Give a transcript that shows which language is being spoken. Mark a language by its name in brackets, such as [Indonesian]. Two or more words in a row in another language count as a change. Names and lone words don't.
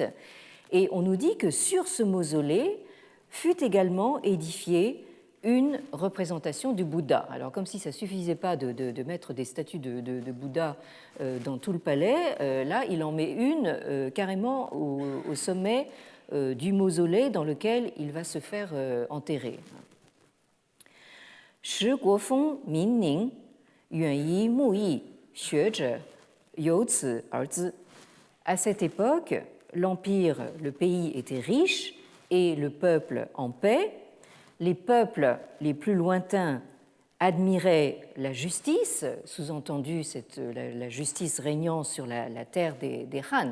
[French] Et on nous dit que sur ce mausolée fut également édifiée une représentation du Bouddha. Alors comme si ça ne suffisait pas de mettre des statues de Bouddha dans tout le palais, là il en met une carrément au sommet du mausolée dans lequel il va se faire enterrer. [Chinese] 使国风民宁，远夷慕义，学者由此而资. [French] À cette époque, l'empire, le pays était riche et le peuple en paix. Les peuples les plus lointains admiraient la justice, sous-entendu la justice régnant sur la terre des Han.